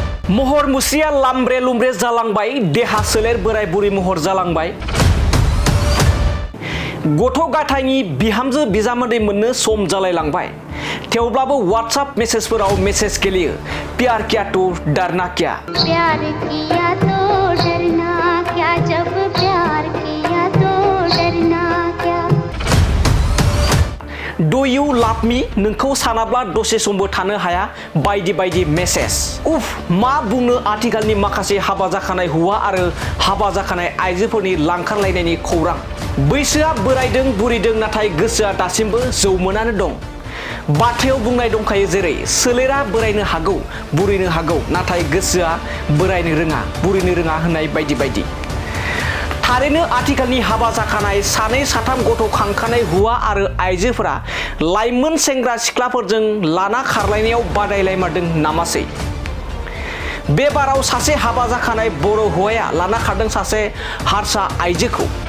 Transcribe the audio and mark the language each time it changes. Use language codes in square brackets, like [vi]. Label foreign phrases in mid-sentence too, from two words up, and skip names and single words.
[brx] महर मुस्रिया लामब्रे लुमब्रे जालांबाय देहा सोलेर बोराय बुरि महर जालांबाय गथ' गाथायनि बिहामजो बिजामादै मोननो सम जालायलांबाय थेवब्लाबो WhatsApp मेसेजफोराव मेसेज गेलेयो [hi] प्यार किया तो डरना क्या प्यार किया तो डरना क्या जब प्यार किया तो डरना क्या [en] Do you love me [brx] नोंखौ सानाब्ला दसे समबो थानो हाया बायदि बायदि मेसेज उफ मा बुंनो आथिखालनि माखासे हाबा जाखानाय हौवा आरो हाबा जाखानाय आइजोफोरनि लांखारलायनायनि खौरां बैसोआ बोरायदों बुरिदों नाथाय गोसोआ दासिमबो जौमोनानो दं बाथ्रायाव बुंनाय दंखायो जेरै सोलेरा बोरायनो हागौ बुरिनो हागौ नाथाय गोसोआ बोरायनो रोङा बुरिनो रोङा होननाय बायदि बायदि थारैनो आथिखालनि हाबा जाखानाय सानै साथाम गथ' खांखानाय हौवा आरो आइजोफोरा लाइमोन सेंग्रा सिख्लाफोरजों लाना खारलायनायाव बादायलायमारदों नामासै बे बाराव सासे हाबा जाखानाय बर' हौवाया लाना खारदों सासे हारसा आइजोखौ